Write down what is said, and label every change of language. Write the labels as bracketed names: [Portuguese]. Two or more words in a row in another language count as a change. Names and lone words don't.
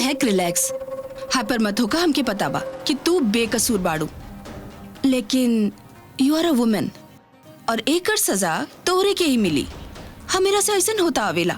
[Bhojpuri] महक रिलैक्स, हाइपर मत होका। हमके पता बा कि तू बेकसूर बाड़ू, लेकिन [English] you are a woman [Bhojpuri] और एकर सजा तोहरे के ही मिली। हमेरा से ऐसा होता आवेला।